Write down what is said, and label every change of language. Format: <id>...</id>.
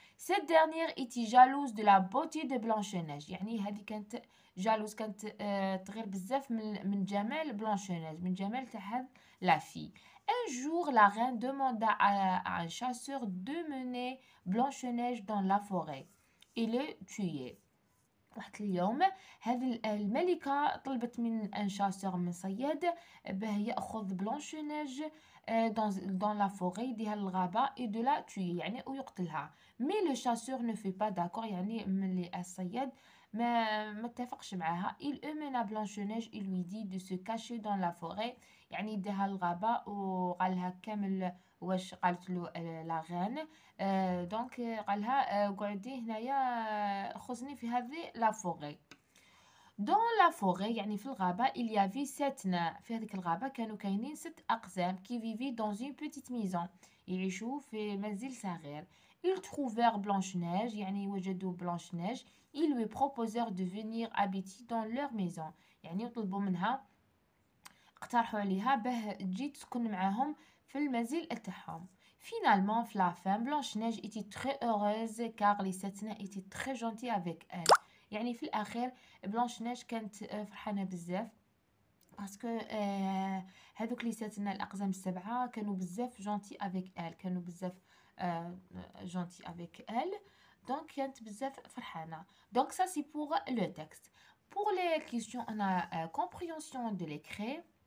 <fr>Cette dernière était jalouse de la beauté de Blanche-Neige،</fr> <ar>يعني هذه كانت جالوز، كانت تغير بزاف من جمال بلانشونيج، من جمال تاع لا في.</ar> <fr>Un jour, la reine demanda à un chasseur de mener Blanche-Neige dans la forêt et le tuer.</fr> <ar>واحد اليوم هذه الملكة طلبت من ان شاسور من صياد باه يأخذ بلانشونيج</ar> <fr>dans la forêt،</fr> <ar>يديها للغابة</ar> <fr>et de la tuer</fr> <ar>يعني ويقتلها.</ar> <fr>mais le chasseur ne fait pas d'accord،</fr> <ar>يعني ملي الصياد ما اتفقش معاها.</ar> <fr>il emmena Blanche-Neige et lui dit de se cacher dans la forêt،</fr> <ar>يعني يديها للغابة وقالها كامل واش قالت له لا غان. دونك قالها قعدي هنايا خزني في هذه لا فوغي. دون لا فوغي يعني في الغابة</ar> <fr>il y avait 7 nains.</fr> <ar>في هذيك الغابة كانوا كاينين 6 أقزام</ar> <fr>qui vivaient dans une petite maison،</fr> <ar>يعيشوا في منزل صغير.</ar> <fr>ils trouvèrent Blanche-Neige</fr> <ar>يعني وجدوا</ar> <fr>Blanche-Neige. ils lui proposèrent de venir habiter dans leur maison،</fr> <ar>يعني يطلبوا منها، اقترحوا عليها باه تجي تسكن معاهم في المنزل تاعهم.</ar> <fr>Finalement, la fin, Blanche-Neige était très heureuse car les 7 nains étaient très gentils avec elle.</fr> <ar>يعني في الأخير Blanche-Neige كانت فرحانة بزاف باسكو هذوك لي 7 nains الأقزام السبعة كانوا بزاف</ar> <fr>gentils avec elle،</fr> <ar>كانوا بزاف gentils avec elle. Donc كانت بزاف فرحانة.</ar> <fr>Donc ça c'est pour le texte. Pour les questions, on a compréhension de l'écrit.</fr>